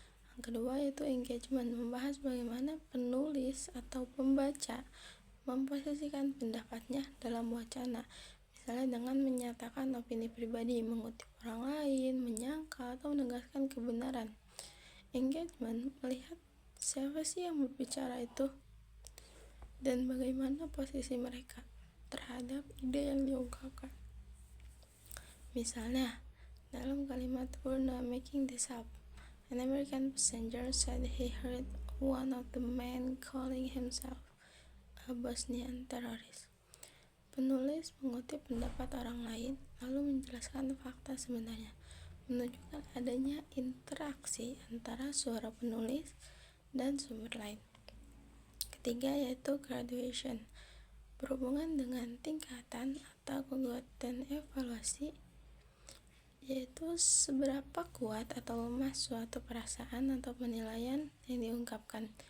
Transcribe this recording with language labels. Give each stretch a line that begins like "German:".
Indonesian: Yang kedua yaitu engagement, membahas bagaimana penulis atau pembaca memposisikan pendapatnya dalam wacana, misalnya dengan menyatakan opini pribadi, mengutip orang lain, menyangkal, atau menegaskan kebenaran. Engagement melihat siapa sih yang berbicara itu dan bagaimana posisi mereka terhadap ide yang diungkapkan. Misalnya dalam kalimat
English: "We're not making this up. An American passenger said he heard one of the men calling himself a Bosnian terrorist."
Indonesian: Penulis mengutip pendapat orang lain lalu menjelaskan fakta sebenarnya, menunjukkan adanya interaksi antara suara penulis dan sumber lain. Ketiga yaitu graduation, berhubungan dengan tingkatan atau kekuatan evaluasi, yaitu seberapa kuat atau lemah suatu perasaan atau penilaian yang diungkapkan.